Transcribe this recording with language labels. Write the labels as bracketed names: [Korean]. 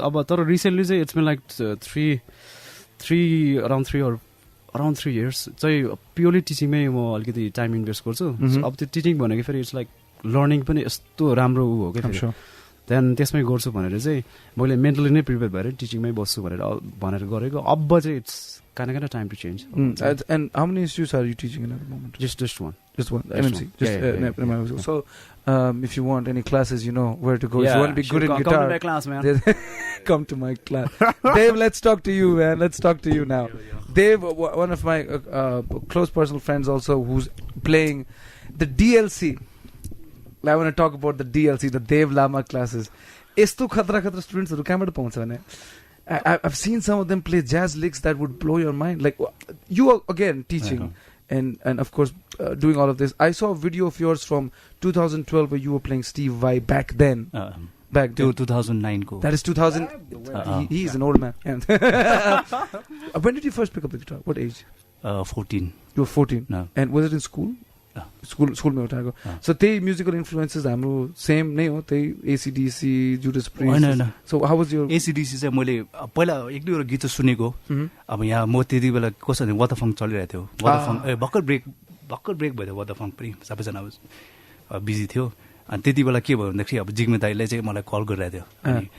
[Nepali] अब तर रिसेन्टली चाहिँ [English] it's been like around 3 years [Nepali] चाहिँ प्योरली टिचिङमै म अलिकति टाइम इन्भेस्ट गर्छु. अब त्यो टिचिङ भनेको फेरि [English] it's like [Nepali] लर्निङ पनि यस्तो राम्रो हो क्या. त्यहाँदेखि त्यसमै गर्छु भनेर चाहिँ मैले मेन्टली नै प्रिपेयर भएर टिचिङमै बस्छु भनेर गरेको. अब चाहिँ [English] It's kind of time to change. And how many institutes are you teaching in at the moment? Just one. Just one. MMC. So, if you want any classes, you know where to go. If you want to be good in guitar, come to my class, man. Come to my class. Dave, let's talk to you, man. Let's talk to you now. Dave, one of my close personal friends also, who's playing the DLC. I want to talk about the DLC, the Dave Lama classes. [Nepali] Esto khatra students haru kaबाट पाउँछ भने [English] I've seen some of them play jazz licks that would blow your mind. Like you are again teaching and of course doing all of this. I saw a video of yours from 2012 where you were playing Steve Vai back then. Back then. [Nepali] 2009 ko. [English] That is 2000. He is an old man. When did you first pick up the guitar? What age? 14. You were 14. No. And was it in school? [Nepali] School में उठाएको. So त्यही [English] musical influences [Nepali] हाम्रो same नै हो. त्यही ACDC, Judas Priest. [English] So how was your [Nepali] ACDC चाहिँ मैले पहिला एक दुईवटा गीत सुनेको. अब यहाँ म त्यति बेला कस्तो भने वाटर फङ्क चलिरहेको थियो. वाटर फङ्क भर्खर ब्रेक भयो वाटर फङ्क पनि. सबैजना बिजी थियो. अनि त्यति बेला के भयो भन्दाखेरि अब जिग्मे दाइले चाहिँ मलाई कल गरिरहेको थियो.